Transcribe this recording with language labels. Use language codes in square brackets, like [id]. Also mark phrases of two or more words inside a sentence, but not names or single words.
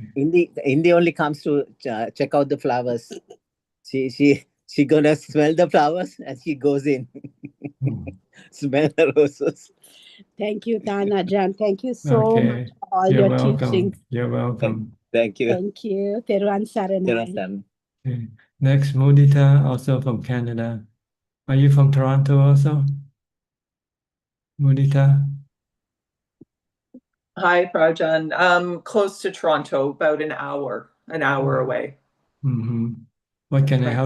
[en] Indy only comes to check out the flowers. She gonna smell the flowers and she goes in Mm. smell the roses. Thank you, Ajaan. Thank you so much Okay. for all You're your welcome. teachings. You're welcome. Thank you. Thank you. [si] Teruan Saranai. Terasan. [en] Okay. Next, Mudita, also from Canada. Are you from Toronto also? Mudita? Hi, Prajan. Close to Toronto, about an hour away. Mm-hmm. What can I